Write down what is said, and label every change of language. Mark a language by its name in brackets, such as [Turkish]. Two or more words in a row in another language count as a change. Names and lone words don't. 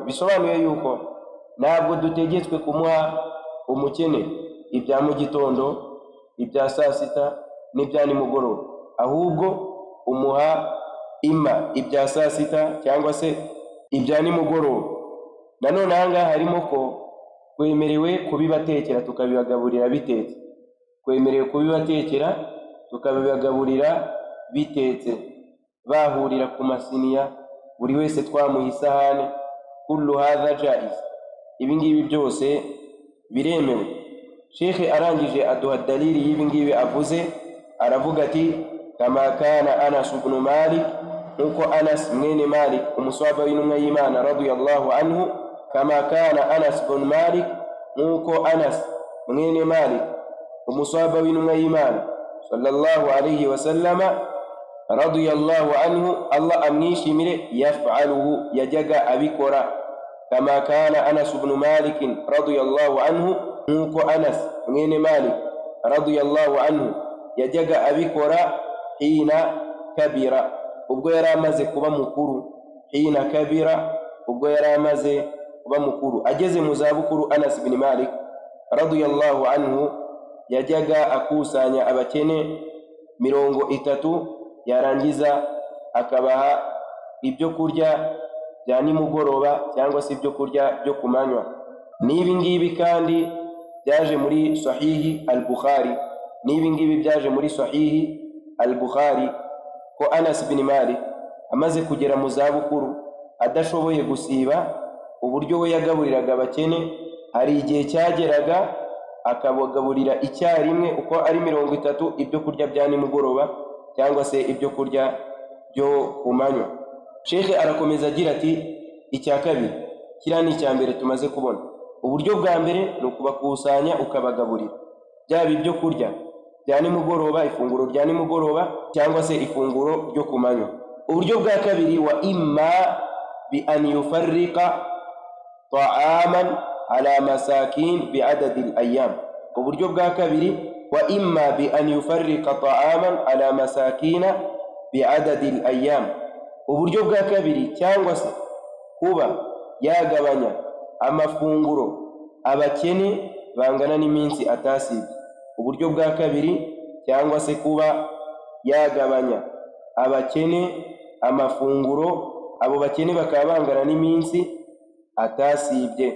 [Kinyarwanda] Bisobanuye yuko ntabwo dutegetswe kumuha umukene ibya mu gitondo, ibya saa sita n'ibya nimugoroba, ahubwo umuha imma ibya saa sita cyangwa se ibya nimugoroba. Nanone ahangaha harimo ko twemerewe kubibatekera tukabibagaburira bitetse, twemerewe kubibatekera tukabibagaburira bitetse, bahurira ku masiniya, buri wese twamuha isahane. [Arabic] كل هذا جائز, [Kinyarwanda] ibi ngibi byose biremewe. Sheikh arangije aduha dalili y'ibi ngibi avuze, aravuga ati [Arabic] كما كان أنس بن مالك, [Kinyarwanda] nuko Anas mwene Malik umuswaba w'intumwa y'Imana [Arabic] رضي الله عنه, كما كان أنس بن مالك, [Kinyarwanda] nuko Anas mwene Malik umuswaba w'intumwa y'Imana [Arabic] صلى الله عليه وسلم رضي الله عنه, [Kinyarwanda] Allah amwishimire, yaf'aluhu yajyaga abikora. [Arabic] كما كان أنس بن مالك رضي الله عنه, [Kinyarwanda] nuko Anas mwene Malik [Arabic] رضي الله عنه [Kinyarwanda] yajyaga abikora [Arabic] حين كبر, [Kinyarwanda] ubwo yari amaze kuba mukuru. [Arabic] حين كبر, [Kinyarwanda] ubwo yari amaze kuba mukuru, ageze mu zabukuru. Anas ibn Malik [Arabic] رضي الله عنه [Kinyarwanda] yajyaga akusanya abakene 30, yarangiza akabaha ibyo kurya bya nimugoroba cyangwa se ibyo kurya byo kumanywa. N'ibi ngibi kandi byaje muri sahihi al-Bukhari, n'ibi ngibi byaje muri sahihi al-Bukhari ko Anas ibn Malik amaze kugera mu zabukuru adashoboye gusiba uburyo we yagaburiraga abakene. Hari igihe cyageraga akabagaburira icyarimwe uko ari 30 ibyo kurya bya nimugoroba cyangwa se ibyo kurya byo kumanywa. Sheikh arakomeza agira ati icya kabiri, kiriya ni icya mbere tumaze kubona. Uburyo bwa mbere ni ukubakusanya ukabagaburira byaba ibyo kurya bya nimugoroba, ifunguro rya nimugoroba cyangwa se ifunguro ryo kumanywa. Uburyo bwa kabiri, [Arabic] وإما بأن يفرق طعاما على مساكين بعدد الأيام. [Kinyarwanda] Uburyo bwa kabiri, [Arabic] وإما بأن يفرق طعاما على مساكين بعدد الأيام. [Kinyarwanda] Uburyo bwa kabiri, cyangwa se kuba yagabanya amafunguro abakene bangana n'iminsi atasibye. Uburyo bwa kabiri, cyangwa se kuba yagabanya abakene amafunguro, abo bakene bakaba bangana n'iminsi atasibye.